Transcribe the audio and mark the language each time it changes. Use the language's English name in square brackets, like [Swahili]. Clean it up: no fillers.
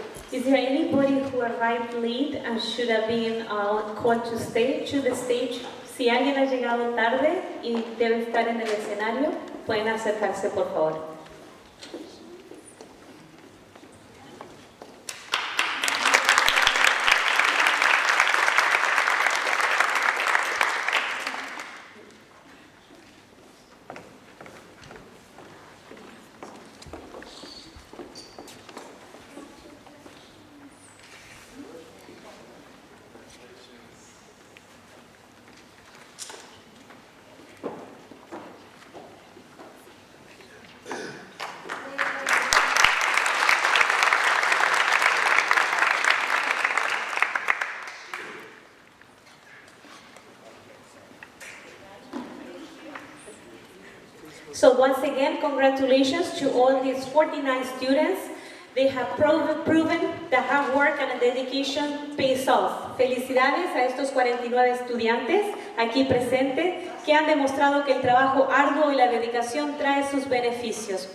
[English] Is there anybody who arrived late and should have been called to the stage? [Spanish] Si alguien ha llegado tarde y debe estar en el escenario, pueden acercarse, por favor. [English] So once again, congratulations to all these 49 students. They have proven that hard work and dedication pays off. [Spanish] Felicidades a estos 49 estudiantes aquí presentes que han demostrado que el trabajo arduo y la dedicación trae sus beneficios.